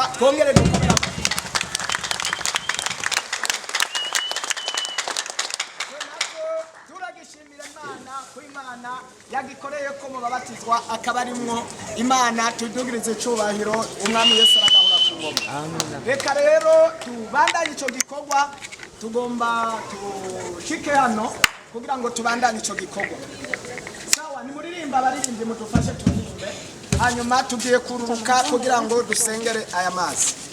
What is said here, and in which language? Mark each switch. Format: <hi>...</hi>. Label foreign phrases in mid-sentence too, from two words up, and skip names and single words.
<rn>Twongere dukomera turagishimira Imana ko Imana yagikoreye ko mu babatizwa akaba arimwo. Imana tudugirize cyubahiro, umwami Yesu aragahora ku ngoma. Reka rero tubandanye ico gikorwa, tugomba tushike hano kugira ngo tubandanye ico gikorwa. Sawa, ni muririmba abaririmbyi mudufashe turirimbe, hanyuma tugiye kururuka kugira ngo dusengere aya mazi.</rn>